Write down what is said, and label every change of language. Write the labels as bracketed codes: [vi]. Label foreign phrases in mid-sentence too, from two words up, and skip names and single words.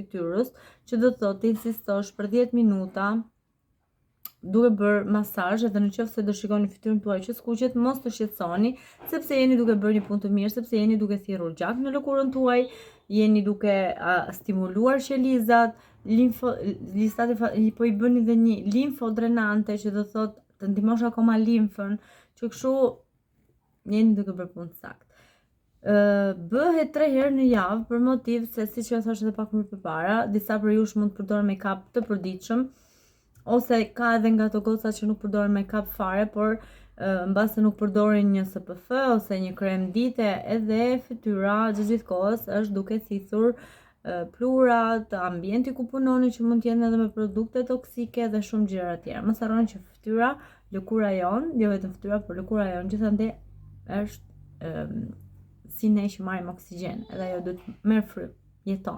[sq] fytyrës, që do të thotë insistosh për 10 minuta duke bërë masazh, edhe në qoftë se do shikoni fytyrën tuaj që skuqet, mos të shqetësoni, sepse jeni duke bërë një punë të mirë, sepse jeni duke thirrur gjak në lëkurën tuaj, jeni duke stimuluar qelizat, po i bëni dhe një limfodrenante, që do thotë të ndihmosh akoma limfën, që kështu jeni duke bërë punë saktë. Bëhet 3 herë në javë për motiv se, siç ju thash edhe pak më përpara, disa prej jush mund të përdorin make-up të përditshëm, ose ka edhe nga ato goca që nuk përdorin make-up fare, por mbase nuk përdorin një SPF ose një krem dite, edhe fytyra gjithë kohës është duke thithur plurat, ambienti ku punoni që mund të jenë edhe me produkte toksike dhe shumë gjëra tjera. Mos harroni që fytyra, lëkura jon, jo vetëm fytyra, por lëkura jon gjithandej është si ne që marrim oksigjen, edhe ajo duhet merr frymë, jeton.